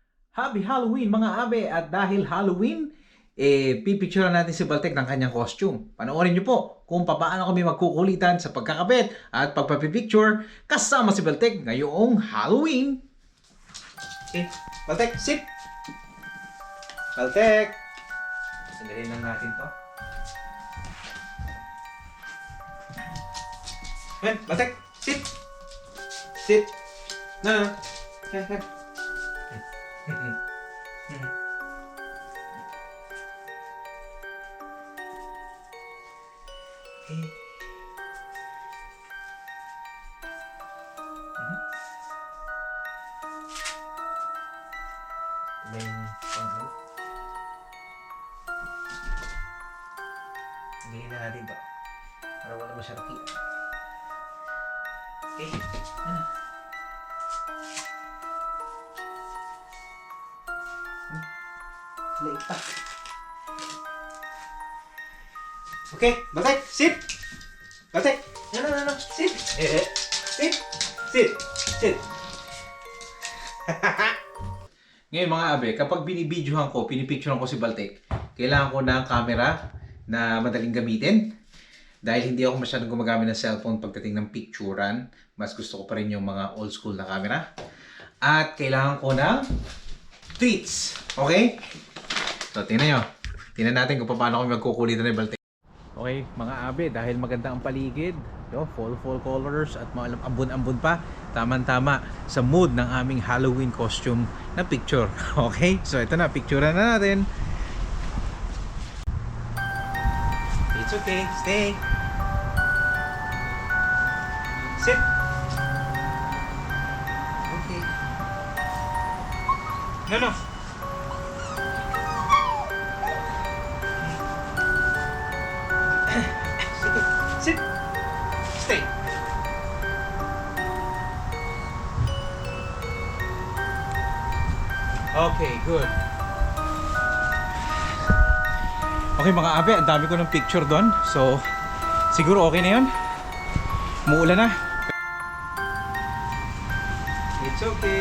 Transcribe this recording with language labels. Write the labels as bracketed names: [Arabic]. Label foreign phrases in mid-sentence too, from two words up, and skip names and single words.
[English] Happy Halloween [Filipino] mga abe! At dahil Halloween, pipicturean natin si Baltek ng kanyang costume. Panoorin niyo po kung paano kami magkukulitan sa pagkakabit at pagpapipicture kasama si Baltek ngayong Halloween. [English] Okay, Baltek, sit! Baltek! [Filipino] Sandali lang natin to. Ayan, [English] Baltek, sit! Sit! [Filipino] Na. Yan. Okay. Hindi na natin to. Para wala mo siya nakita. Okay. Late pa. [English] Okay, Baltek, sit! Baltek! No. Sit! Sit! Sit! [Filipino] Ngayon mga abe, kapag binibidyohan ko, pinipicturean ko si Baltek, kailangan ko ng camera na madaling gamitin. Dahil hindi ako masyadong gumagamit ng cellphone pagdating ng picturean, mas gusto ko pa rin yung mga [English] old school [Filipino] na camera. At kailangan ko ng treats. Okay? So, tingnan nyo. Tingnan natin kung paano kami magkukulitan ni Baltek. Okay, mga abe, dahil maganda ang paligid, [English] fall colors [Filipino] at ambon-ambon pa, tama-tama sa mood ng aming Halloween costume na picture. Okay? So, ito na, picturean na natin. [English] It's okay, stay. Sit. Okay. No. Sit. Stay. Okay, good. [Filipino] Okay mga abe, ang dami ko ng picture doon. So, siguro okay na yun. Umuulan na. [English] It's okay.